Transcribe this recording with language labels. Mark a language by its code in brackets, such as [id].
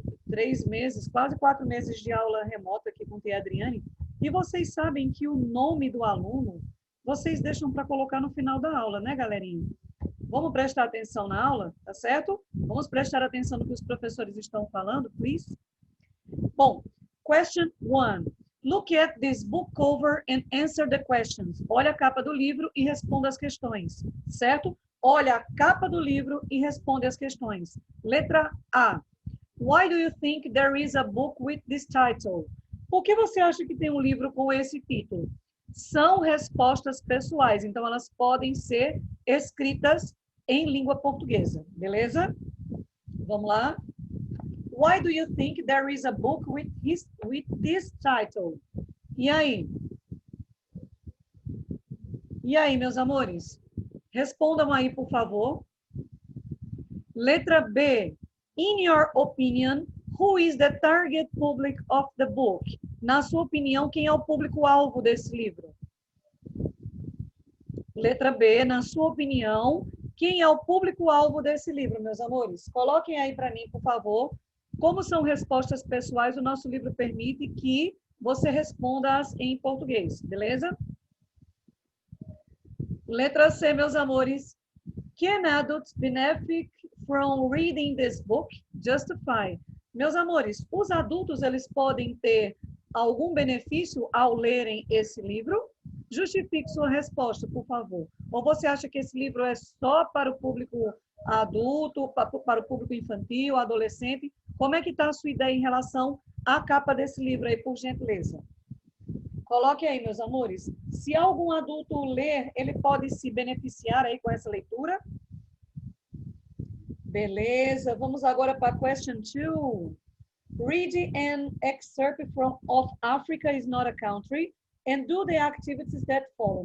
[pt] 3 meses, quase 4 meses de aula remota aqui com a tia Adriane. E vocês sabem que o nome do aluno, vocês deixam para colocar no final da aula, né, galerinha? Vamos prestar atenção na aula, tá certo? Vamos prestar atenção no que os professores estão falando, please? [en] Bom, question 1. Look at this book cover and answer the questions. [pt] Olha a capa do livro e responda as questões, certo? Olha a capa do livro e responde as questões. Letra A. [en] Why do you think there is a book with this title? [pt] Por que você acha que tem um livro com esse título? São respostas pessoais, então elas podem ser escritas em língua portuguesa, beleza? Vamos lá. [en] Why do you think there is a book with this title? [pt] E aí? E aí, meus amores? Respondam aí, por favor. Letra B. [en] In your opinion, who is the target public of the book? [pt] Na sua opinião, quem é o público-alvo desse livro? Letra B. Na sua opinião, quem é o público-alvo desse livro, meus amores? Coloquem aí para mim, por favor. Como são respostas pessoais, o nosso livro permite que você responda-as em português, beleza? Letra C, meus amores. [en] Can adults benefit from reading this book? Justify. [pt] Meus amores, os adultos eles podem ter algum benefício ao lerem esse livro? Justifique sua resposta, por favor. Ou você acha que esse livro é só para o público adulto, para o público infantil, adolescente? Como é que está a sua ideia em relação à capa desse livro aí, por gentileza? Coloque aí, meus amores. Se algum adulto ler, ele pode se beneficiar aí com essa leitura? Beleza. Vamos agora para [en] question 2. Read an excerpt of Africa is not a country and do the activities that follow.